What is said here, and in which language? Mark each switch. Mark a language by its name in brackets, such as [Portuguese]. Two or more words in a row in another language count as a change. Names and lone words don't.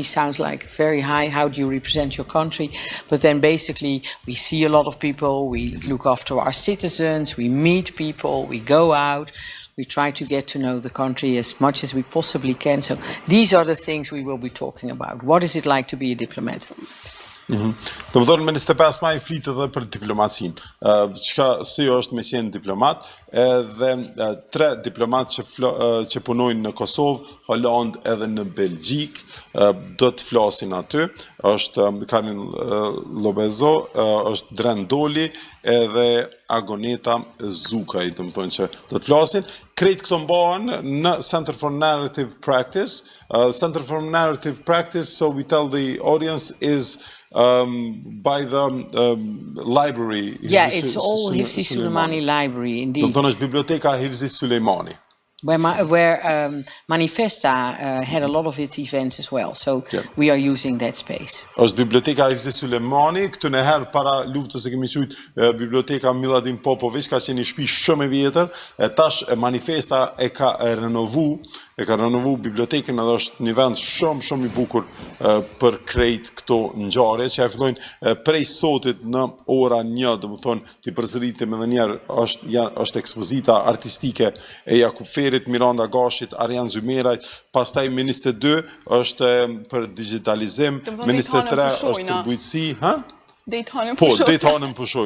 [English] Sounds like very high. How do you represent your country? But then basically we see a lot of people, we look after our citizens, we meet people, we go out. We try to get to know the country as much as we possibly can. So these are the things we will be talking about. What is it like to be a diplomat? [Albanian] Do më thonë me 25 maj flitë edhe për diplomacinë. Si është me qenë diplomat, edhe 3 diplomat që punojnë në Kosovë, Holandë edhe në Belgjik, do të flasin aty. Është Caron Lobbezoo, është Dren Doli edhe Agoneta Zukaj, do më thonë që do të flasin. Krejt këto mbahen në Center for Narrative Practice. [English] Center for Narrative Practice, so we tell the audience, is by the library. Yeah, it's all Hifzi Suleimani Library, indeed. [Albanian] Do të thonë është biblioteka Hifzi Suleimani. [English] Where Manifesta had a lot of its events as well, so we are using that space. [Albanian] Është biblioteka Hifzi Suleimani, këtu në herë para luftës e kemi qujtë biblioteka Miladin Popović, ka qenë një shtëpi shumë e vjetër, e tash Manifesta e ka renovu bibliotekën, edhe është një vend shumë I bukur për krejt këto ngjarje që fillojnë prej sotit në ora 1, do të thonë ti përsëritem edhe një herë, është ekspozita artistike e Jakub Ferit, Miranda Gashit, Arjan Zymerajt, pastaj Ministre 2 është për digitalizim, Ministre 3 është për bujqësi, Dejthanën pushojmë.